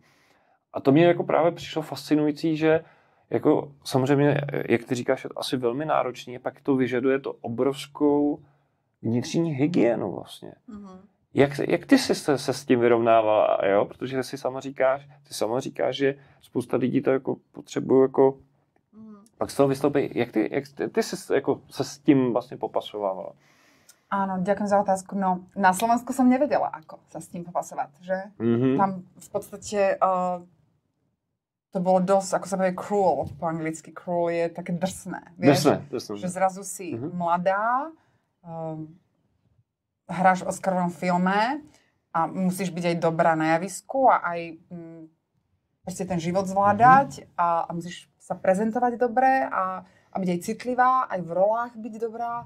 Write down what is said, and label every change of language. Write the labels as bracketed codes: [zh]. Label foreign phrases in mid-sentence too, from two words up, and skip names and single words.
[cs] A to mě jako právě přišlo fascinující, že jako samozřejmě, jak ty říkáš, je to asi velmi náročný, pak to vyžaduje to obrovskou vnitřní hygienu vlastně. Jak ty jsi se s tím vyrovnávala, jo? Protože ty sama říkáš, že spousta lidí to jako potřebuje jako pak z toho vystoupí. Jak ty jsi jako se s tím vlastně popasovávala? [sk] Áno, ďakujem za otázku. No, na Slovensku som nevedela, ako sa s tým popasovať, že? Tam v podstate to bolo dosť, ako sa povie cruel, po anglicky cruel je také drsné. Vieš, drsné. Že zrazu si mladá, hráš v Oscarovom filme a musíš byť aj dobrá na javisku a aj proste ten život zvládať a musíš sa prezentovať dobre a byť aj citlivá, aj v rolách byť dobrá.